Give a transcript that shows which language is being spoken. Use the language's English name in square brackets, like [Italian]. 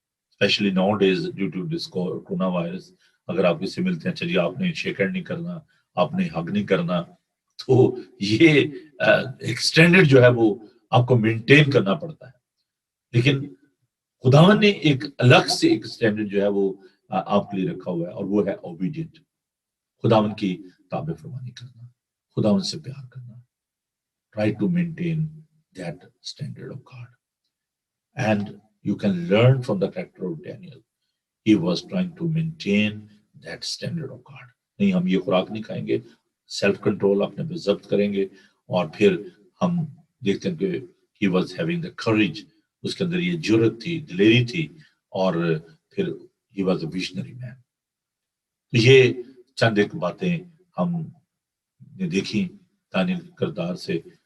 [English] especially nowadays due to this [Urdu] corona virus, اگر آپ کسی سے ملتے ہیں، چلیے آپ نے شیک ہینڈ نہیں کرنا، آپ نے ہگ نہیں کرنا، تو یہ ایک سٹینڈرڈ جو ہے وہ آپ کو مینٹین کرنا پڑتا ہے. لیکن خداوند نے ایک الگ سے ایک سٹینڈرڈ جو ہے وہ آپ کے لیے رکھا ہوا ہے، اور وہ ہے اوبیڈینٹ. خداوند کی تابع فرمانی کرنا، خداوند سے پیار کرنا. [English] Try to maintain that standard of God. And you can learn from the character of Daniel. He was trying to maintain that standard of God. [Urdu] نہیں ہم یہ خوراک نہیں کھائیں گے، سیلف کنٹرول اپنے پہ ضبط کریں گے. اور پھر ہم دیکھتے ہیں کہ [English] he was having the courage، [Urdu] اس کے اندر یہ جرأت تھی، دلیری تھی، اور پھر [English] he was a visionary man. [Urdu] تو یہ چند ایک باتیں ہم نے دیکھی دانیل کے کردار سے.